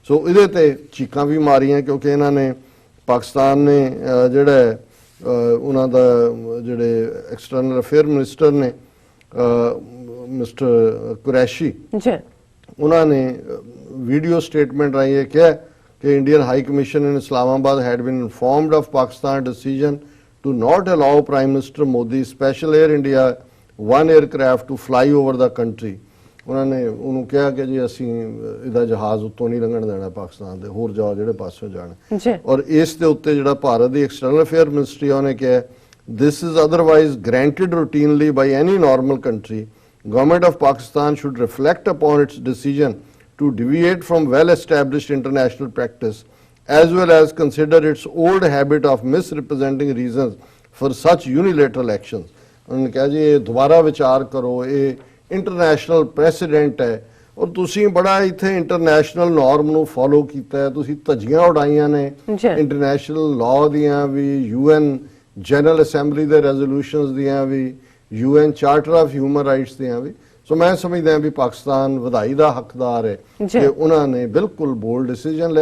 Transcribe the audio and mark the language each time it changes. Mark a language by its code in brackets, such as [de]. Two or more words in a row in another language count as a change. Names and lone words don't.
[pa] ਸੋ ਇਹਦੇ ਤੇ ਚੀਕਾਂ ਵੀ ਮਾਰੀਆਂ ਕਿਉਂਕਿ ਇਹਨਾਂ ਨੇ ਪਾਕਿਸਤਾਨ ਨੇ ਜਿਹੜਾ ਉਹਨਾਂ ਦਾ ਜਿਹੜੇ [en] external affair minister [pa] ਨੇ ਮਿਸਟਰ ਕੁਰੈਸ਼ੀ ਉਹਨਾਂ ਨੇ [en] video statement [pa] ਰਾਹੀਂ ਇਹ ਕਿਹਾ ਕਿ [en] Indian High Commission in Islamabad had been informed of Pakistan decision to not allow Prime Minister Modi Special Air India one aircraft to fly over the country. [pa] ਉਹਨਾਂ ਨੇ ਉਹਨੂੰ ਕਿਹਾ ਕਿ ਜੀ ਅਸੀਂ ਇਹਦਾ ਜਹਾਜ਼ ਉੱਤੋਂ ਨਹੀਂ ਲੰਘਣ ਦੇਣਾ ਪਾਕਿਸਤਾਨ ਦੇ, ਹੋਰ ਜਾਓ ਜਿਹੜੇ ਪਾਸੋਂ ਜਾਣ। ਔਰ ਇਸ ਦੇ ਉੱਤੇ ਜਿਹੜਾ ਭਾਰਤ ਦੀ [en] external affair ministry [pa] ਉਹਨੇ ਕਿਹਾ [en] this is otherwise granted routinely by any normal country. Government of Pakistan should reflect upon its decision to deviate from well established international practice as well as consider its old habit of misrepresenting reasons for such unilateral actions. [hi] उन्होंने कहा जी ये दोबारा विचार करो, ये [en] international precedent [hi] है और [pa] ਤੁਸੀਂ ਬੜਾ ਇੱਥੇ [en] international norm [pa] ਨੂੰ ਫੋਲੋ ਕੀਤਾ ਹੈ, ਤੁਸੀਂ ਧੱਜੀਆਂ ਉਡਾਈਆਂ ਨੇ [en] international law [pa] ਦੀਆਂ ਵੀ, UN ਜਨਰਲ ਅਸੈਂਬਲੀ ਦੇ ਰੈਜ਼ੋਲੂਸ਼ਨਸ ਦੀਆਂ ਵੀ, UN ਚਾਰਟਰ ਆਫ ਹਿਊਮਨ ਰਾਈਟਸ ਦੀਆਂ ਵੀ। ਸੋ ਮੈਂ ਸਮਝਦਾ ਵੀ ਪਾਕਿਸਤਾਨ ਵਧਾਈ ਦਾ ਹੱਕਦਾਰ ਹੈ ਕਿ ਉਹਨਾਂ ਨੇ ਬਿਲਕੁਲ [en] bold decision [pa] ਲਿਆ।